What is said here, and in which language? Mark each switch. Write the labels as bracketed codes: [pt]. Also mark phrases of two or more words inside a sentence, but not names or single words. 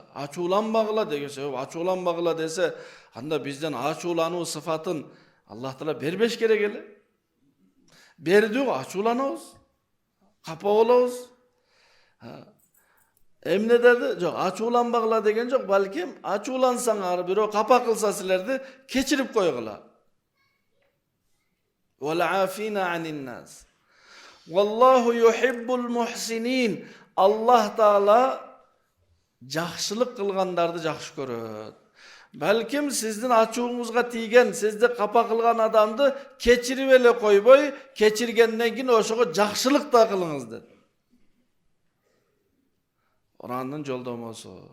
[ky] Ачууланбагыла деген себеп, ачууланбагыла десе, анда бизден ачуулануу сыфатын Аллах Таала бербеш керек эле. Берди, ачууланабыз, капа болобуз. Эмне деди? Жок, ачууланбагыла деген жок, балким ачуулансаңар, бирөө капа кылса силерди кечирип койгула. [ar] والعافين عن الناس. والله يحب المحسنين. [ky] Аллах Таала жакшылык кылгандарды жакшы көрөт. Балким сиздин ачууңузга тийген, сизди капа кылган адамды кечирип эле койбой, кечиргенден кийин ошого жакшылык да кылыңыз деди. Курандын жолдомосу.